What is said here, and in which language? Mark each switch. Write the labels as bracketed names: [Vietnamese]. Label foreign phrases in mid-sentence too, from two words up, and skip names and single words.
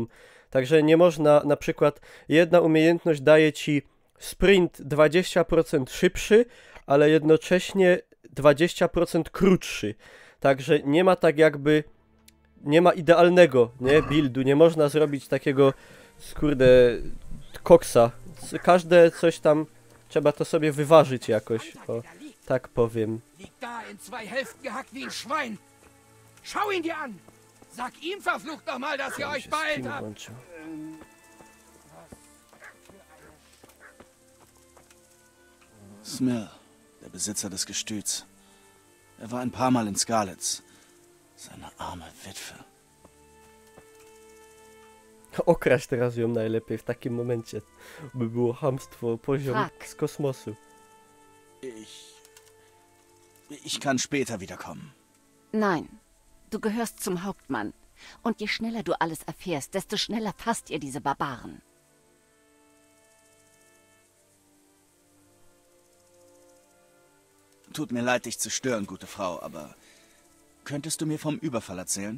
[Polish] Także nie można, na przykład jedna umiejętność daje ci sprint 20% szybszy, ale jednocześnie 20% krótszy. Także nie ma tak jakby, nie ma idealnego, nie, buildu, nie można zrobić takiego, kurde, koksa. Każde coś tam, trzeba to sobie wyważyć jakoś, o, tak powiem. [German] Liegt da in zwei Hälften gehackt wie ein Schwein. Schau ihn dir an. Sag ihm verflucht noch mal, dass ihr [Polish] Ja, [German] euch [Polish] się [German] beeilt [Polish] Steam [German] habt. [Polish] włączył. [German] Smil, der Besitzer des Gestüts. Er war ein paar Mal in Scarlets. Seine arme Witwe. [Polish] Okraść teraz ją najlepiej w takim momencie. By było chamstwo, poziom Tak. z kosmosu. [German] Ich kann später wiederkommen. Nein, du gehörst zum Hauptmann. Und je schneller du alles erfährst, desto schneller fasst ihr diese Barbaren. Tut mir leid, dich zu stören, gute Frau, aber könntest du mir vom Überfall erzählen?